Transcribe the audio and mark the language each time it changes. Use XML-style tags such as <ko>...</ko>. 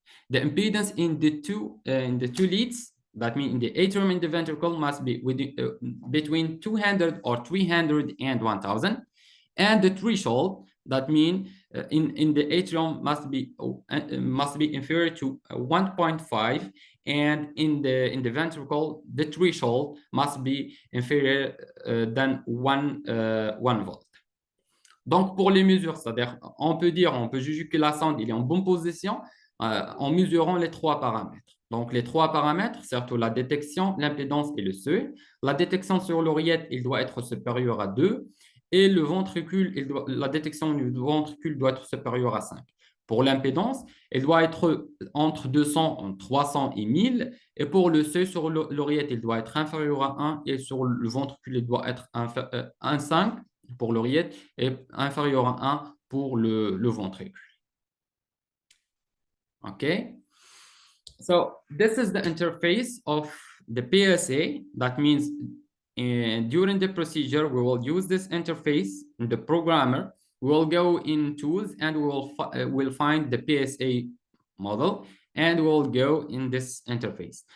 <en>The impedance in the two leads, that means in the atrium and the ventricle, must be between 200 or 300 and 1000, and the threshold, that means in the atrium must be inferior to 1.5, and in the ventricle the threshold must be inferior than 1 volt.</en> <fr>Donc pour les mesures, c'est-à-dire on peut juger que la sonde il est en bonne position en mesurant les 3 paramètres. Donc les 3 paramètres, surtout la détection, l'impédance et le seuil. La détection sur l'oreillette, il doit être supérieur à 2. Et le ventricule, la détection du ventricule doit être supérieure à 5. Pour l'impédance, elle doit être entre 200, 300 et 1000. Et pour le seuil sur l'oreillette, il doit être inférieur à 1. Et sur le ventricule, il doit être 1,5 pour l'oreillette et inférieur à 1 pour le ventricule.</fr> <en>Okay? So this is the interface of the PSA. That means during the procedure, we will use this interface in the programmer. We will go in tools and we'll find the PSA model, and we'll go in this interface.</en>